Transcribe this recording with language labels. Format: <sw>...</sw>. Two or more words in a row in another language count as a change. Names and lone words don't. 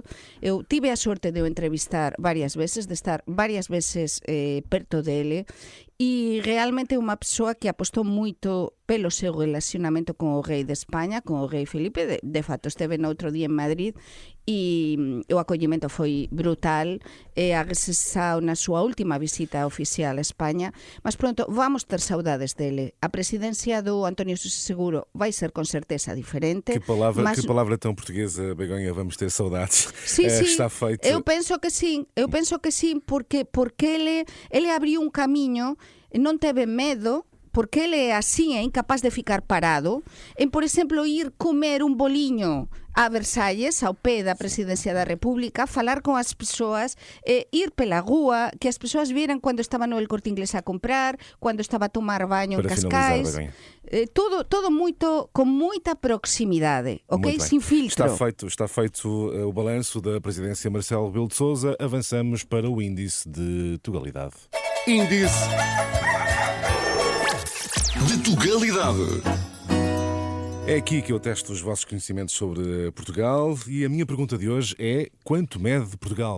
<gl>Eu tive a sorte de o entrevistar varias veces, de estar varias veces perto dele, e realmente é unha persoa que apostou moito pelo seu relacionamento con o rei de España, con o rei Felipe. De facto, esteve no outro día en Madrid e o acollimento foi brutal. A regresado na súa última visita oficial a España, mas pronto, vamos ter saudades dele.</gl> <pt>A presidencia do António Sousa Seguro vai ser con certeza diferente. Que palavra tão portuguesa, Begonha, vamos ter saudades.</pt> <gl>Sí, sí, está feito. Eu penso que sim, porque ele abriu un camiño, non teve medo, porque ele é así, é incapaz de ficar parado, en, por exemplo, ir comer un boliño a Versalles, ao pé da Presidencia da República, falar con as persoas, ir pela rúa, que as persoas viran cando estaba no El Corte Inglés a comprar, cando estaba a tomar baño en Cascais. Todo moito, con moita proximidade, ok? Sin filtro.</gl> <pt>Está feito o balanço da presidência Marcelo Rebelo de Sousa. Avançamos para o índice de Tugalidade. Índice de Tugalidade. É aqui que eu testo os vossos conhecimentos sobre Portugal e a minha pergunta de hoje é: quanto mede Portugal?</pt>